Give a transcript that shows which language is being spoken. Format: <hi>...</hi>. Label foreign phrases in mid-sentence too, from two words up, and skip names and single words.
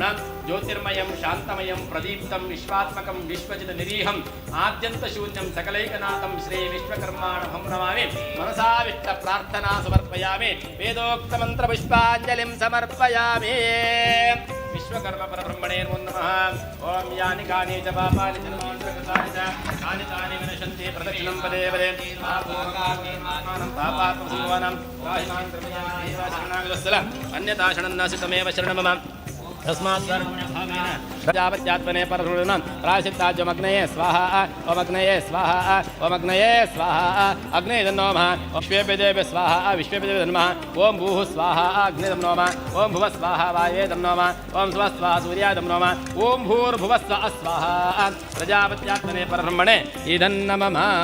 <sa>ಜ್ಯೋತಿರ್ಮಯಂ ಶಾಂತಮಯಂ ಪ್ರದೀಪ್ತಂ ವಿಶ್ವಾತ್ಮಕಂ ವಿಶ್ವಜಿತ ನಿರೀಹಂ ಆದ್ಯಂತ ಶೂನ್ಯಂ ಸಕಲೈಕನಾಥಂ ಶ್ರೀ ವಿಶ್ವಕರ್ಮಾಣಂ ನಮಾಮಿ. ಮನಸಾವಿಷ್ಟ ಪ್ರಾರ್ಥನಾ ಸಮರ್ಪಯಾಮಿ. ವೇದೋಕ್ತ ಮಂತ್ರ ಪುಷ್ಪಾಂಜಲಿಂ ಸಮರ್ಪಯಾಮಿ. ವಿಶ್ವಕರ್ಮ ಪರಬ್ರಹ್ಮಣೇ ನಮಃ. ಓಂ ಯಾನಿ ಕಾನಿ ಚ ಪಾಪಾನಿ ಜನೋಂತ್ರಕೃತಾನಿ ಚ ಕಾನಿ ತಾನಿ ವಿನಶಂತಿ ಪ್ರದಕ್ಷಿಣಂ ಪದೇ ಪದೇ ಪಾಪೋಪಕಾರ್ಮಾನಂ ಪಾಪಾತ್ಮಸಂಭವಾನಂ ರಾಹಿಮಾನ್ ಕೃಪಯಾಮಿ ಶರಣಾಗತಸ್ಥಲ ಅನ್ಯತಾ ಶರಣನ್ನಾಸಿ ತಮೇವ ಶರಣಂ ಮಮ. तस्मात् प्रजापत्यात्मने परशुरूणां प्रायश्चित्ताज्यमग्नये स्वाहा ओमग्नये स्वाहा ओमग्नये स्वाहा अग्ने नमः विश्वेभ्यदेव स्वाहा विश्वेभ्यदेव नमः ओम भूः स्वाहा अग्ने नमः ओम भुवः स्वाहा वाये नमः ओम स्वः स्वाहा सूर्याय नमः ओम भूर्भुवः स्वः स्वाहा प्रजापत्यात्मने परब्रह्मणे इदं नमः.</sa>